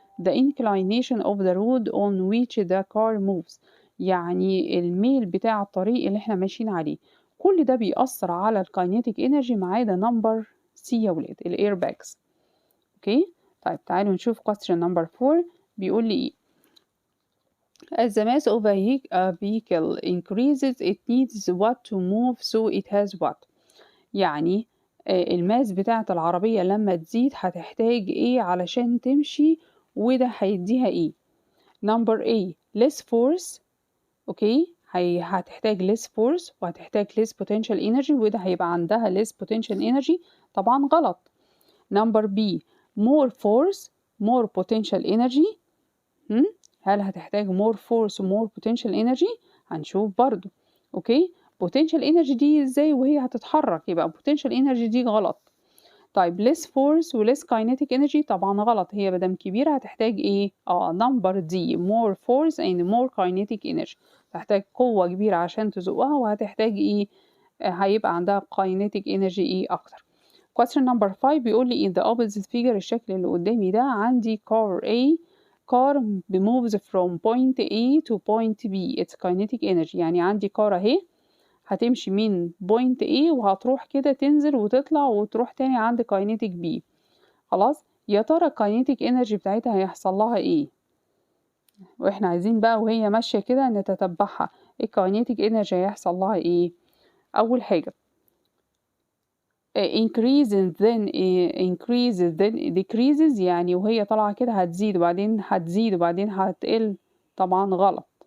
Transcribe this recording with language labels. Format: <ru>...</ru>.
<en>the inclination of the road on which the car moves،</en> <ar>يعني الميل بتاع الطريق اللي احنا ماشيين عليه، كل ده بيأثر على الكاينيتيك انرجي ما عدا نمبر سي يا ولاد، الايرباجز. اوكي. طيب تعالوا نشوف question number 4 بيقول لي ايه.</ar> <en>As the mass of a vehicle increases it needs what to move so it has what.</en> <ar>يعني الماس بتاعة العربية لما تزيد هتحتاج ايه علشان تمشي، وده هيديها ايه.</ar> <en>number A less force.</en> <ar>اوكي، هتحتاج</ar> <en>less force</en> <ar>وهتحتاج</ar> <en>less potential energy،</en> <ar>وده هيبقى عندها less potential energy. طبعا غلط.</ar> <en>number B more force more potential energy.</en> <ar>هل هتحتاج</ar> <en>more force</en> <ar>و</ar> <en>more potential energy؟</en> <ar>هنشوف برضو. اوكي، potential energy دي ازاي وهي هتتحرك؟ يبقى potential energy دي غلط. طيب less force و less kinetic energy طبعا غلط، هي مادام كبيرة هتحتاج ايه؟</ar> <en>number D more force and more kinetic energy،</en> <ar>تحتاج قوة كبيرة عشان تزقها، وهتحتاج ايه؟ هيبقى عندها kinetic energy ايه اكتر. question number 5 بيقول لي</ar> <en>in the opposite figure،</en> <ar>الشكل اللي قدامي ده عندي</ar> <en>car A car moves from point A to point B its kinetic energy،</en> <ar>يعني عندي car اهي هتمشي من point A وهتروح كده تنزل وتطلع وتروح تاني عند kinetic B. خلاص، يا ترى kinetic energy بتاعتها هيحصل لها ايه؟ واحنا عايزين بقى وهي ماشية كده نتتبعها. الكاينيتيك انرجي هيحصل لها ايه؟ اول حاجة</ar> <en>increases then decreases،</en> <ar>يعني وهي طالعة كده هتزيد وبعدين هتزيد وبعدين هتقل، طبعا غلط.</ar>